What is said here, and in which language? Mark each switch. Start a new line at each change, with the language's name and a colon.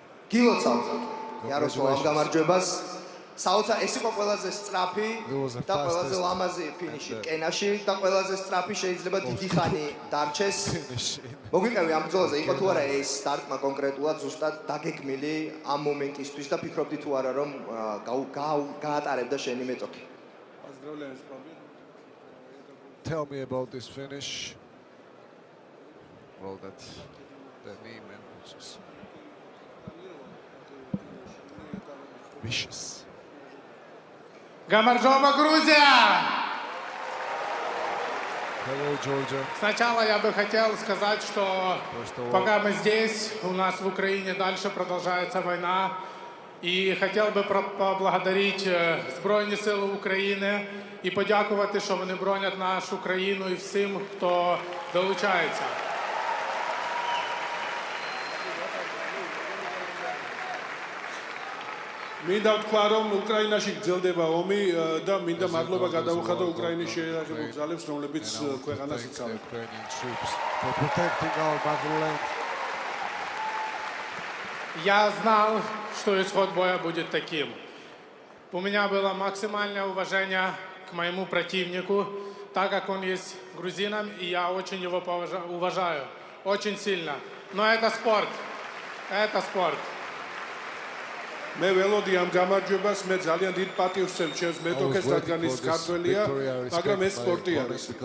Georgian: გილოცავ იაროსლავ ამ გამარჯვებას. საოცარ ეს იყო ყველაზე სწრაფი და ყველაზე ლამაზი ფინიში რკენაში და ყველაზე სწრაფი შეიძლება დიდი ხანი დარჩეს. მოგვიყევი ამ ბრძოლაზე იყო თუ არა ეს სტარტმა კონკრეტულად ზუსტად დაგეგმილი ამ მომენტისთვის და ფიქრობდი თუ არა რომ გაატარებდა შენი მეტოქი.
English: Tell me about this finish. Well, that the knee man was just vicious.
Georgian: Гамарджова, Грузия!
English: Hello, Georgia.
Russian: Сначала я бы хотел сказать, что пока мы здесь, у нас в Украине дальше продолжается война.
Ukrainian: І хотів би поблагодарити Збройні Сили України і подякувати, що вони бронять нашу країну і всім, хто долучається.
Georgian: მინდა ვთქვა რომ უკრაინაში გრძელდება ომი და მინდა მადლობა გადავუხადო უკრაინის შეიარაღებულ ძალებს რომლებიც ქვეყანას იცავენ.
Russian: Я знал, что исход боя будет таким. У меня было максимальное уважение к моему противнику, так как он есть грузином, и я очень его уважаю, очень сильно. Но это спорт. Это спорт.
Georgian: მე ველოდი ამ გამარჯვებას, მე ძალიან დიდ პატივს ვცემ ჩემს მეტოქეს, რადგან ის ქართველია, მაგრამ ეს სპორტი არის.